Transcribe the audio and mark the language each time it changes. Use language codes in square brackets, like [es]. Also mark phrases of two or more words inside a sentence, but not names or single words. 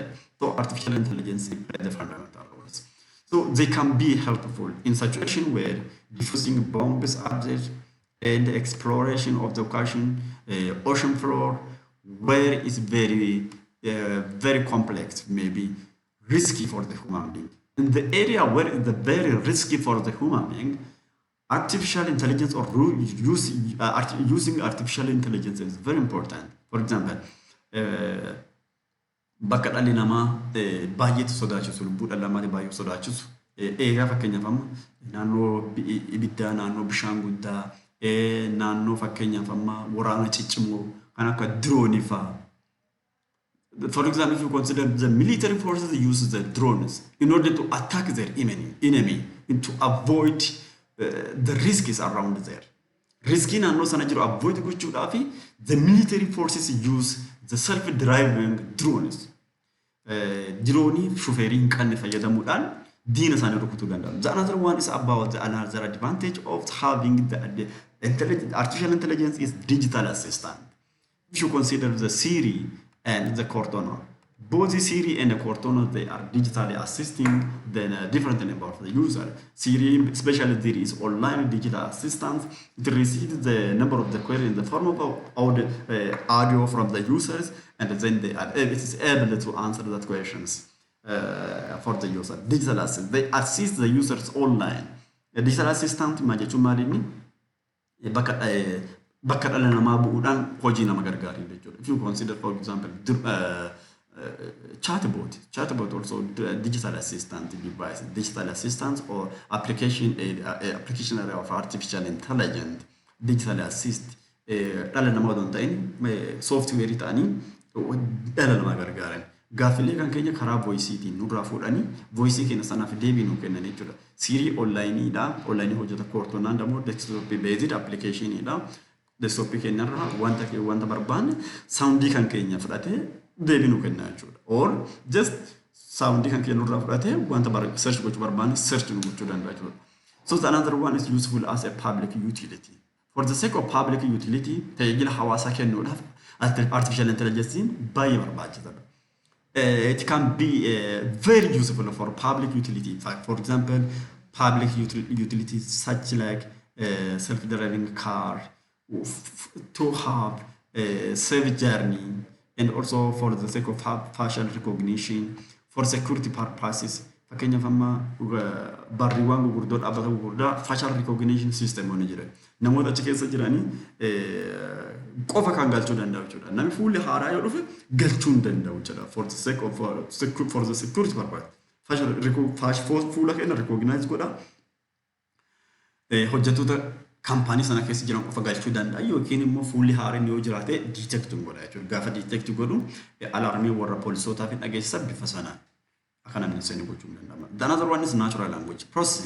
[en] So artificial intelligence plays the fundamental roles. So they can be helpful in situation where diffusing bombs objects and exploration of the ocean floor, where it's very complex, maybe risky for the human being. In the area where it's very risky for the human being, artificial intelligence or using artificial intelligence is very important. For example, [om] bakka dhalli namaa baay'eetu sodaachisu lubbuu dhala namaatti baay'ee sodaachisu eegaa fakkeenyaaf amma naannoo ibiddaa naannoo bishaan guddaa naannoo fakkeenyaaf amma waraana ciccimoo kan akka droonii fa'aa. [en] For example, if you consider the military forces use the drones in order to attack their enemy and to avoid the risks around there. Risking and no [om] sanajiru avoid gochuudhaafi [en] the military forces use the self-driving drones. [om] Droonii shufeerii hin qabne fayyadamuudhaan diina isaanii rukutuu danda'u. [en] The another one is about the another advantage of having the artificial intelligence is digital assistant. If you consider the Siri and the Cortana, both the Siri and the Cortana, they are digitally assisting the different about the user. Siri, especially there is online digital assistance. It receives the number of the query in the form of audio from the users, and then it is able to answer that questions. for the user. Digital assist. They assist the users online. A digital assistant [om] maa jechuun maali inni bakka dhala namaa bu'uudhaan hojii nama gargaaru jechuudha. [en] If you consider for example chatbot also digital assistant device, digital assistant or application application area of artificial intelligence, digital assist [om] dhala namaa odoo hin ta'in software ta'anii dhala namaa gargaaran. Gaafilee kan keenya karaa voiceetiin nurraa fuudhanii voicee keenya sanaaf deebii nuu kennan jechuudha. Siri onlineidha. Online hojjeta koortonaan dammoo [en] desktop based [om] applicationidha. Desktop keenyarraa wanta barbaanne soundii kan keenya fudhatee deebii nuu kenna jechuudha. [en] Or just [om] soundii kan keenya nurraa fudhatee wanta search gochuu barbaanne search nuu gochuu danda'a jechuudha. [en] So the another one is useful as a public utility. For the sake of public utility, [om] tajaajila hawaasaa kennuudhaaf [en] artificial intelligence [om] baay'ee barbaachisaadha. [en] It can be very useful for public utility. In fact, for example, public utilities such like self-driving car, to have a safe journey, and also for the sake of facial recognition, for security purposes. [om] Fakkeenyaaf amma barriiwwan gurguddoo dhaabbata gurguddaa [en] facial recognition system [om] wani jira. Namoota achi keessa jiranii qofa kan galchuu danda'u jechuudha. Namni fuulli haaraa yoo dhufe galchuu hin danda'u jechuudha. [en] For the sake of for the security purpose. [om] Facial fuula keenya recognize godha. Hojjettoota kaampaanii sana keessa jiran qofa galchuu danda'a yookiin immoo fuulli haaraan yoo jiraate detect godha jechuudha. Gaafa detect godhu alarmii warra poolisootaaf dhageessisa bifa sanaan. [en] The another one is natural language processing.